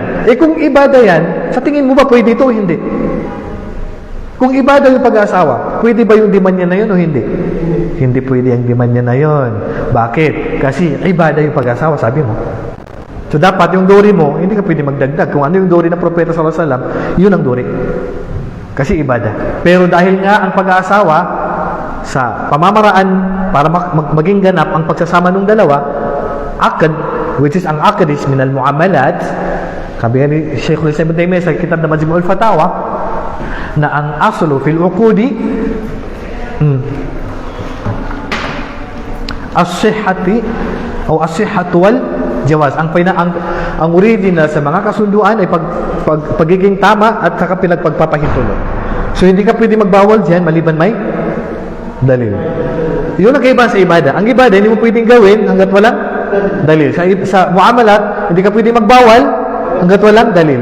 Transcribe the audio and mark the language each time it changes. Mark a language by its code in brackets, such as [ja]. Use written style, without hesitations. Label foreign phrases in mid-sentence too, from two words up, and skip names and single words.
[tl] Kung ibadah yan, sa tingin mo ba pwede ito o hindi? Kung ibadah yung pag-aasawa, pwede ba yung demand niya na yun o hindi? Hindi pwede ang demand niya na yun. Bakit? Kasi ibadah yung pag-aasawa, sabi mo. So dapat yung dori mo, hindi ka pwede magdagdag. Kung ano yung dori ng Propeta [ar] صلى الله عليه وسلم, [tl] yun ang dori. Kasi ibada. Pero dahil nga ang pag-aasawa sa pamamaraan para maging ganap ang pagsasama ng dalawa, akad, which is ang akad is [ar] من المعاملات, [tl] sabi ni Sheikhul Islam Ibn Taymiyyah sa kitab na Majmu'ul Fatawa, na ang [ar] أصل في العقود الصحة [tl] o [ar] الصحة والجواز. [tl] Ang original sa mga kasunduan ay pagiging tama at saka pinagpagpapahintulot. So hindi ka pwede magbawal diyan maliban may dalil. Yun ang kaibahan sa ibada. Ang ibada hindi mo pwedeng gawin hangga't walang dalil. Sa muamalat, hindi ka pwede magbawal hangga't walang dalil.